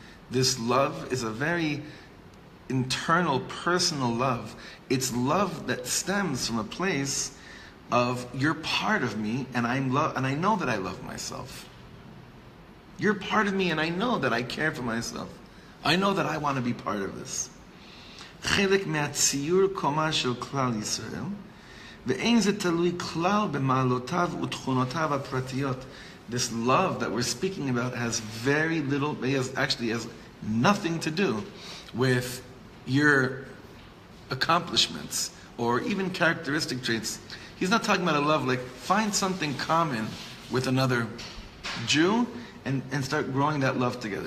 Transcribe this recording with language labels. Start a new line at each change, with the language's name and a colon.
English: This love is a very internal, personal love. It's love that stems from a place of you're part of me, and I know that I love myself. You're part of me, and I know that I care for myself. I know that I want to be part of this.
Hebrew: חלק מהציור קומה של כלל ישראל, ואין זה תלוי כלל במעלותיו ותכונותיו הפרטיות.
English: This love that we're speaking about has very little, has nothing to do with your accomplishments or even characteristic traits. He's not talking about a love like find something common with another Jew and start growing that love together.